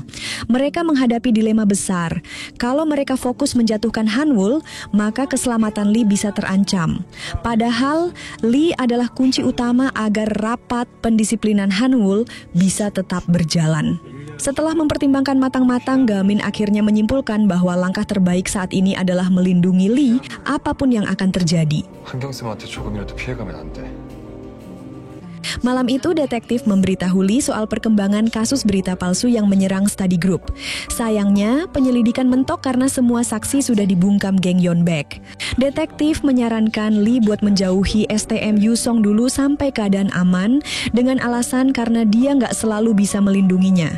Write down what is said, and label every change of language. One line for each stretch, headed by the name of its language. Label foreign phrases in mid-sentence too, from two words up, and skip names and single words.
Indonesian: Mereka menghadapi dilema besar. Kalau mereka fokus menjatuhkan Hanwul, maka keselamatan Lee bisa terancam. Padahal, Lee adalah kunci utama agar rapat pendisiplinan Hanwul bisa tetap berjalan. Setelah mempertimbangkan matang-matang, Gamin akhirnya menyimpulkan bahwa langkah terbaik saat ini adalah melindungi Lee apapun yang akan terjadi.
Korean: 한경쌤한테 조금이라도 피해가면 안 돼.
Indonesian: Malam itu, detektif memberitahu Lee soal perkembangan kasus berita palsu yang menyerang
English: study group.
Indonesian: Sayangnya, penyelidikan mentok karena semua saksi sudah dibungkam geng Yeonbaek. Detektif menyarankan Lee buat menjauhi STM Yusong dulu sampai keadaan aman dengan alasan karena dia nggak selalu bisa melindunginya.